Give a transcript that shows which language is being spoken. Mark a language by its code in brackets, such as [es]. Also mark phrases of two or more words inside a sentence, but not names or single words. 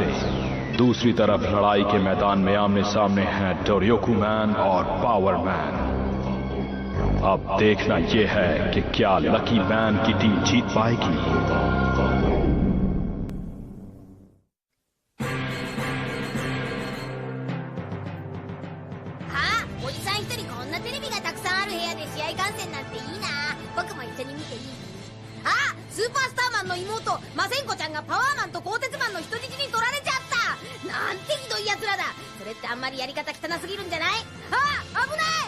[hi] दूसरी तरफ लड़ाई के मैदान में आमने सामने हैं डोरयोकू मैन और पावर मैन। अब देखना यह है कि क्या लकी मैन की टीम जीत पाएगी। हाँ, [ja] おじさん一人こんなテレビがたくさんある部屋で試合観戦なんていいな。僕も一緒に見ていい？あ、スーパースターマンの妹マセンコちゃんがパワーマンと鋼鉄マンの人質に取られちゃった。なんてひどい奴らだ。それってあんまりやり方汚すぎるんじゃない？あ、危ない。